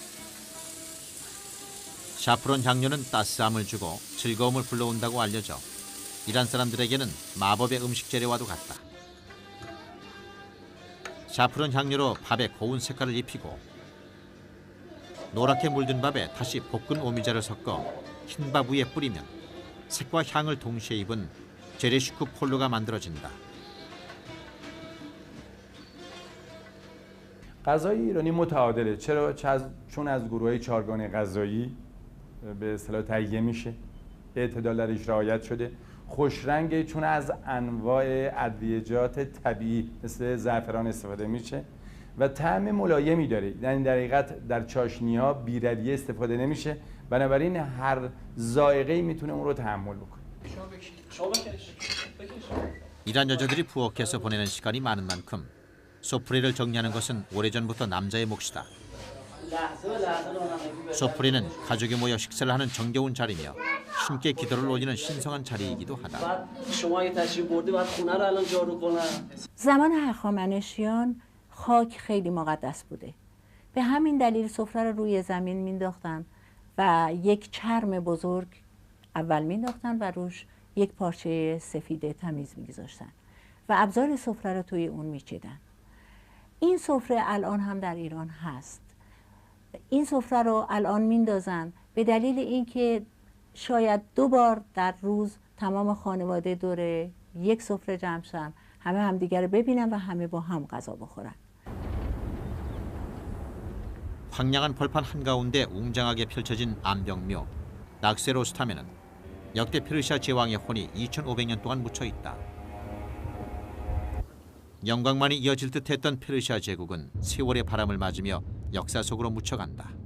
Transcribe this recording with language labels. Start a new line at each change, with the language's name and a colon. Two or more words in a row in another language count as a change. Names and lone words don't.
Korean: 샤프론 향료는 따스함을 주고 즐거움을 불러온다고 알려져 이란 사람들에게는 마법의 음식 재료와도 같다. 샤프론 향료로 밥에 고운 색깔을 입히고 노랗게 물든 밥에 다시 볶은 오미자를 섞어 흰밥 위에 뿌리면 색과 향을 동시에 입은 제레슈크 폴로가 만들어진다.
Persian: غذای ایرانی متعادله. چرا؟ چون از گروه‌های چهارگانه غذایی به اصطلاح تهیه میشه، اعتدال درش رعایت شده، خوشرنگه چون از انواع ادویه‌جات طبیعی مثل زعفران استفاده میشه و طعم ملایمی داره. یعنی در حقیقت در چاشنی‌ها بی‌رویه استفاده نمیشه، بنابراین هر ذائقه‌ای میتونه اون رو تحمل بکنه.
Korean: 이란 여자들이 부엌에서 보내는 시간이 많은 만큼 소프레를 정리하는 것은 오래전부터 남자의 몫이다. 소프레는 가족이 모여 식사를 하는 정겨운 자리며 신께 기도를 올리는 신성한 자리이기도 하다.
Persian: زمان هخامنشیان خاک خیلی مقدس بوده. به همین دلیل سفره رو روی زمین مینداختن و یک چرم بزرگ اول مینداختن و روش یک پارچه سفید تمیز میگذاشتن و ابزار سفره رو توی اون میچیدن. این سفره الان هم در ایران هست. این سفره رو الان میندازن به دلیل اینکه شاید 2 بار در روز تمام خانواده دور یک سفره جمع شن، همه همدیگه رو ببینن و همه با هم غذا بخورن.
Korean: 황량한 벌판 한가운데 웅장하게 펼쳐진 암벽묘 낙세로스탐에는 역대 페르시아 제왕의 혼이 2500년 동안 묻혀 있다. 영광만이 이어질 듯했던 페르시아 제국은 세월의 바람을 맞으며 역사 속으로 묻혀간다.